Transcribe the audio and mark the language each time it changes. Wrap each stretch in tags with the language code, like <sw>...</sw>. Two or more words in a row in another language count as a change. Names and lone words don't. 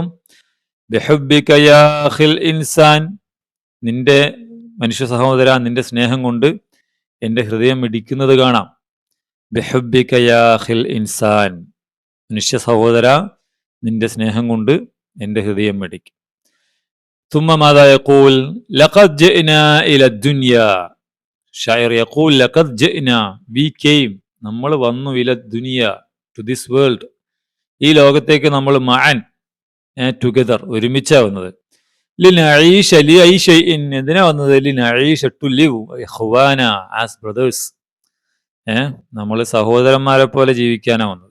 <ar>بحبك يا أخي الإنسان,</ar> <ml>നിന്റെ മനുഷ്യ സഹോദര, നിന്റെ സ്നേഹം കൊണ്ട് എൻ്റെ ഹൃദയം മിടിക്കുന്നത് കാണാം.</ml> <ar>بحبك يا أخي الإنسان,</ar> <ml>മനുഷ്യ സഹോദര, നിന്റെ സ്നേഹം കൊണ്ട് എൻ്റെ ഹൃദയം മിടിക്കും.</ml> <ar>ثم ماذا يقول؟ لقد جئنا إلى الدنيا, الشاعر يقول لقد جئنا,</ar> <en>we came,</en> <ml>നമ്മൾ വന്നു,</ml> <ar>إلى الدنيا</ar> <en>to this world,</en> <ml>ഈ ലോകത്തേക്ക് നമ്മൾ മഅൻ ടുഗദർ ഒരുമിച്ചാ വന്നത്.</ml> <ar>لنعيش لأي شيء,</ar> <ml>എന്തിനാ വന്നത്? ലിനഈഷ</ml> <en>to live</en> <ml>ഇഖ്വാന</ml> <en>as brothers,</en> <ml>നമ്മൾ സഹോദരന്മാരെ പോലെ ജീവിക്കാനാ വന്നത്.</ml>